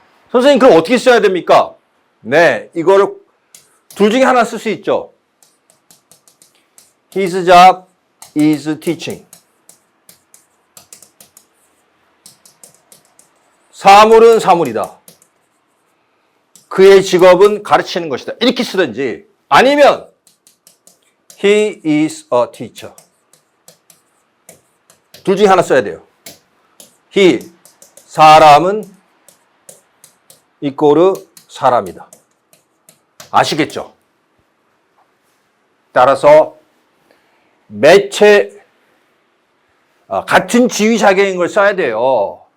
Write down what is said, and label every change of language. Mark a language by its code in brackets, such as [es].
[ko] 선생님 그럼 어떻게 써야 됩니까? 네, 이거를 둘 중에 하나 쓸 수 있죠. [en] His job is teaching. [ko] 사물은 사물이다. 그의 직업은 가르치는 것이다. 이렇게 쓰든지 아니면 [en] He is a teacher. [ko] 둘 중에 하나 써야 돼요. He, 사람은 이꼬르 사람이다. 아시겠죠? 따라서 매체 같은 지위 자격인 걸 써야 돼요.